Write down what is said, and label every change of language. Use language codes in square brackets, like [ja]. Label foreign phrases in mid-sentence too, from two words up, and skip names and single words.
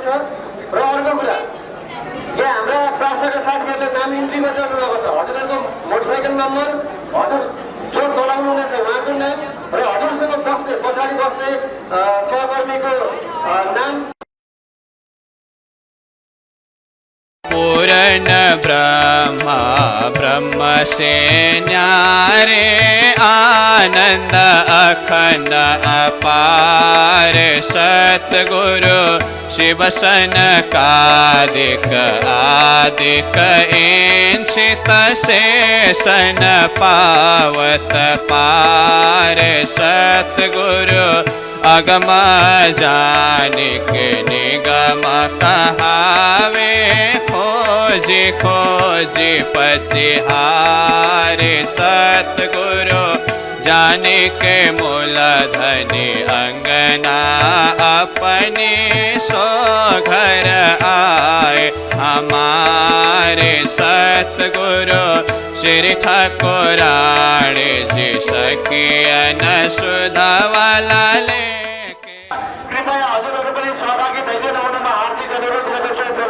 [ne] र अर्को कुरा, यहाँ हाम्रा प्रासाका साथीहरूले नाम इन्ट्री गरिरहनु भएको छ। हजुरहरूको मोटरसाइकल नम्बर, हजुर जो चलाउनु हुनेछ उहाँको नाम र हजुरसँग बस्ने पछाडि बस्ने सहकर्मीको नाम। [hi] पूर्ण ब्रह्मा ब्रह्म से न्यारे, आनंद अखंड अपार सतगुरु शिव सनकादिक आदिक इंसित शेषन पावत पार सतगुरु अगम जानिक निगम कहावे, खोजी खोजी पचिहारे सतगुरु जाने के मूल धनी अंगना अपने सो घर आए हमारे सतगुरु श्री ठाकुराणी जी सखियन सुधा वाला लेके। [ne] कृपया हजुरहरू पनि सहभागी भइदिनु हुनमा हार्दिक अनुरोध गर्दछु।